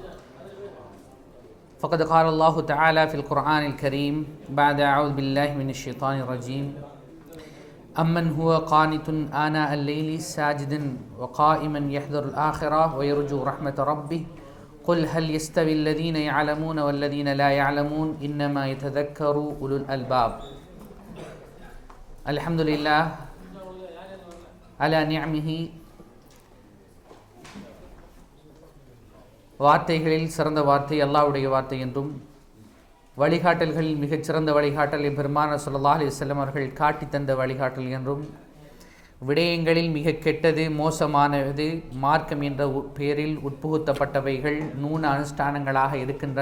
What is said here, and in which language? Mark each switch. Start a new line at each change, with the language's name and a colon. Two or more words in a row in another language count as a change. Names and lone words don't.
Arabic: فقد قال الله تعالى في القرآن الكريم بعد أعوذ بالله من الشيطان الرجيم أمن هو قانت آناء الليل ساجدا وقائما يحذر الآخرة ويرجو رحمة ربه قل هل يستوي الذين يعلمون والذين لا يعلمون إنما يتذكر أولو الألباب. الحمد لله على نعمه.
Tamil: வார்த்தைகளில் சிறந்த வார்த்தை அல்லாஹ்வுடைய வார்த்தை என்றும், வழிகாட்டல்களில் மிகச்சிறந்த வழிகாட்டல் பெருமானார்
Arabic: صلى الله عليه وسلم
Tamil: அவர்கள் காட்டி தந்த வழிகாட்டல் என்றும், விடயங்களில் மிக கெட்டது மோசமானது மார்க்கம் என்ற பெயரில் உட்புகுத்தப்பட்டவைகள் நூன அனுஷ்டானங்களாக இருக்கின்றன.